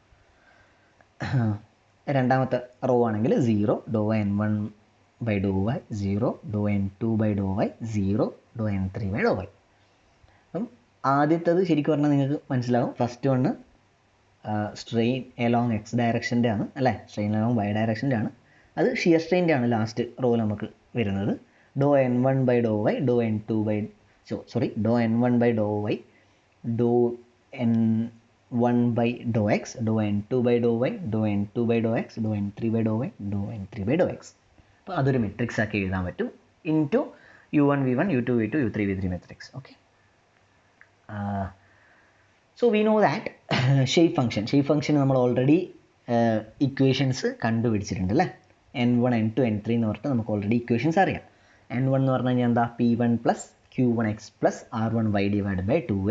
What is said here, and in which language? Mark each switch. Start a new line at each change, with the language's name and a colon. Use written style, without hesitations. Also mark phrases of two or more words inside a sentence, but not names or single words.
Malayalam: രണ്ടാമത്തെ റോ ആണെങ്കിൽ
English: 0, doh n1 by doh y 0, doh n2 by doh y 0, doh n3 by doh y.
Malayalam: അപ്പം ആദ്യത്തേത് ശരിക്കും പറഞ്ഞാൽ നിങ്ങൾക്ക് മനസ്സിലാവും.
English: first one strain along x direction്റെ
Malayalam: ആണ് അല്ലേ,
English: strain along y direction്റെ ആണ്.
Malayalam: അത്
English: shear strain്റെ
Malayalam: ആണ്
English: last row
Malayalam: നമുക്ക് വരുന്നത്.
English: doh n1 by doh y, doh n2 by doh n1 by doh y, doh n1 by doh x, doh n2 by doh y, doh n2 by doh x, doh n3 by doh y, doh n3 by doh x.
Malayalam: അപ്പോൾ അതൊരു മെട്രിക്സ് ആക്കി എഴുതാൻ പറ്റും
English: into u1 v1 u2 v2 u3 v3 matrix. okay, so we know that shape function
Malayalam: നമ്മൾ
English: already equations
Malayalam: കണ്ടുപിടിച്ചിട്ടുണ്ട് അല്ലേ. n1 n2 n3 എന്ന് പറഞ്ഞിട്ട് നമുക്ക്
English: already equations
Malayalam: അറിയാം. n1 എന്ന് പറഞ്ഞു കഴിഞ്ഞാൽ എന്താ,
English: p1 plus q1x plus r1y divide by 2a.